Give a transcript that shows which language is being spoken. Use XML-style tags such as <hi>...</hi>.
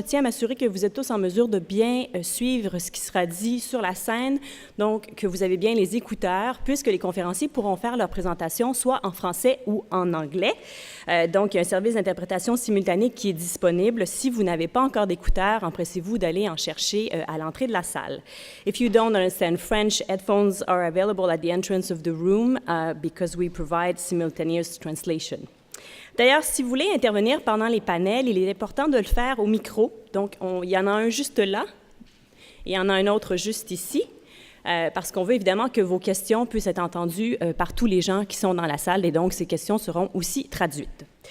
<fr>Je tiens à m'assurer que vous êtes tous en mesure de bien suivre ce qui sera dit sur la scène, donc que vous avez bien les écouteurs, puisque les conférenciers pourront faire leur présentation soit en français ou en anglais. Donc, il y a un service d'interprétation simultanée qui est disponible. Si vous n'avez pas encore d'écouteurs, empressez-vous d'aller en chercher à l'entrée de la salle.</fr> <en>If you don't understand French, headphones are available at the entrance of the room because we provide simultaneous translation.</en> <fr>D'ailleurs, si vous voulez intervenir pendant les panels, il est important de le faire au micro. Donc, il y en a un juste là et il y en a un autre juste ici, parce qu'on veut évidemment que vos questions puissent être entendues par tous les gens qui sont dans la salle et donc ces questions seront aussi traduites.</fr>